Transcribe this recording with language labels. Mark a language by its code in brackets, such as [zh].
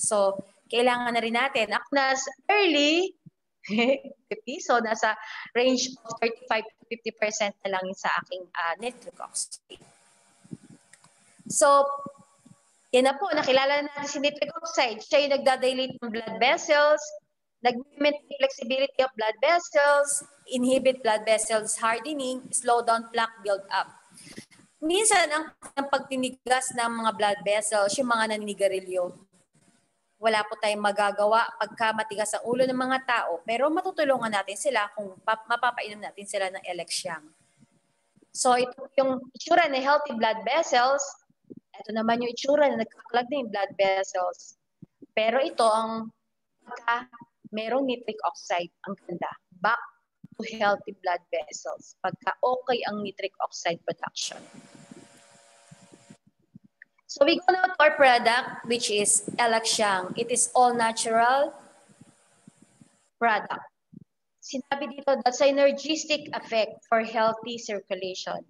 [tl] So kailangan na rin natin. Ako nasa early 50, so nasa range of 35 to 50% na lang yung sa aking nitric oxide. So yan na po, nakilala na natin si nitric oxide. Siya yung nagdadilate ng [en] blood vessels, nag-maintain flexibility of blood vessels, inhibit blood vessels hardening, slow down plaque build up. [tl] Minsan, ang pagtinigas ng mga blood vessels, yung mga naninigarilyo, wala po tayong magagawa pagka matigas ang ulo ng mga tao, pero matutulungan natin sila kung mapapainom natin sila ng Elexia. So, ito yung itsura ng healthy blood vessels. Ito naman yung itsura na nagkaklag na yung blood vessels. Pero ito ang pagka merong nitric oxide, ang ganda. [en] Back to healthy blood vessels. [tl] Pagka okay ang nitric oxide production. [en] So we go now to our product, which is Elexia. It is all natural product. [tl] Sinabi dito, [en] that synergistic effect for healthy circulation.